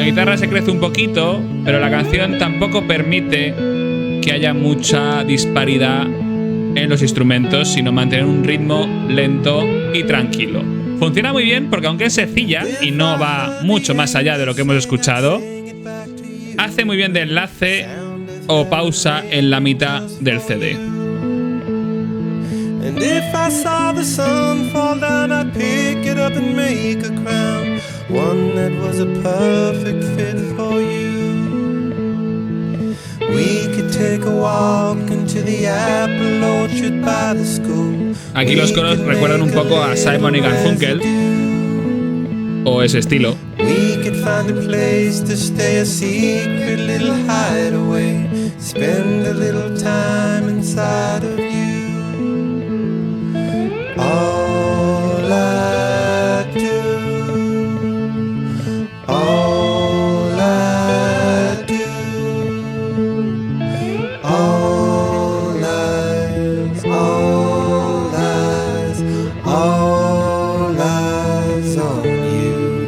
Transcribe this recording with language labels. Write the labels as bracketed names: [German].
[Spanish] la guitarra se crece un poquito, pero la canción tampoco permite que haya mucha disparidad en los instrumentos, sino mantener un ritmo lento y tranquilo. Funciona muy bien porque aunque es sencilla y no va mucho más allá de lo que hemos escuchado, hace muy bien de enlace o pausa en la mitad del CD. [English] And if I saw the sun fall down, I'd pick it up and make a crown, one that was a perfect fit for you. We could take a walk into the apple orchard by the school. [Spanish] Aquí los coros recuerdan un poco a Simon y Garfunkel, o ese estilo. [English] We could find a place to stay, a secret little hideaway, spend a little time inside of you. All I do, all I do, all eyes, all eyes, all eyes on you.